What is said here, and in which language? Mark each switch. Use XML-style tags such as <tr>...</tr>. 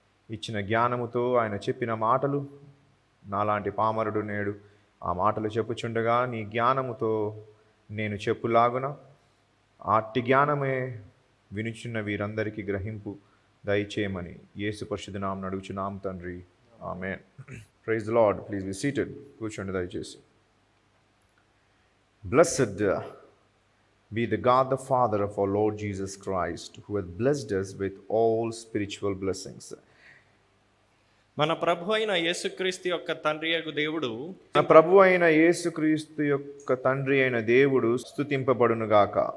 <te>ఇచ్చిన జ్ఞానముతో ఆయన చెప్పిన మాటలు నాలాంటి పామరుడు నేడు ఆ మాటలు చెప్పుచుండగా నీ జ్ఞానముతో నేను చెప్పులాగున అట్టి జ్ఞానమే వినుచున్న వీరందరికీ గ్రహింపు దయచేయమని యేసు పరిశుద్ధ నామమున అడుగుచున్నాం తండ్రి, ఆమేన్.</te> <en>Praise the lord. Please be seated.</en> <te>కూర్చోండి దయచేసి.</te> <en>Blessed be the God the Father of our Lord Jesus Christ, who hath blessed us with all spiritual blessings.</en> <te>మన ప్రభు అయిన యేసుక్రీస్తు యొక్క తండ్రియగు దేవుడు, మన ప్రభు అయిన యేసుక్రీస్తు యొక్క తండ్రి అయిన దేవుడు స్తుతింపబడునుగాక.</te>